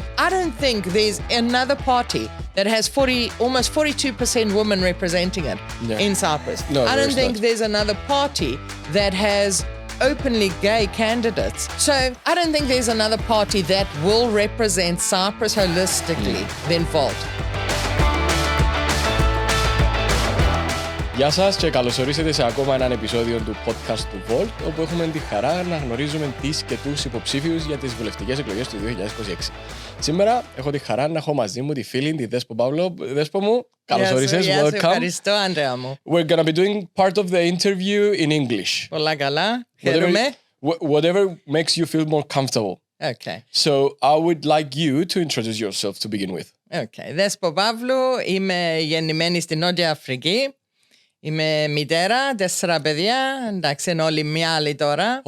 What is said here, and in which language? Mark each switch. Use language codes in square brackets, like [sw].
[en] I don't think there's another party that has almost 42% women representing it in Cyprus. No, I don't think not. there's another party that has openly gay candidates. So I don't think there's another party that will represent Cyprus holistically than Volt. [el] Γεια σας και καλωσορίσατε σε ακόμα έναν επεισόδιο του podcast του Volt, όπου έχουμε τη χαρά να γνωρίζουμε τις και τους υποψήφιους για τις Βουλευτικές Εκλογές του 2026. Σήμερα έχω τη χαρά να έχω μαζί μου τη φίλη, τη Δέσπω Παύλου. Δέσπω μου, καλωσορίσες, welcome. Ευχαριστώ, Ανδρέα μου. [en] We're gonna be doing part of the interview in English. [el] Πολλά καλά, χαίρομαι. [en] Whatever makes you feel more comfortable. Okay. So I would like you to introduce yourself to begin with. Okay. [el] Δέσπω Παύλου, είμαι γεννημένη στη Νότια Αφρική. Είμαι μητέρα, 4 παιδιά, εντάξει είναι όλοι μια άλλη τώρα.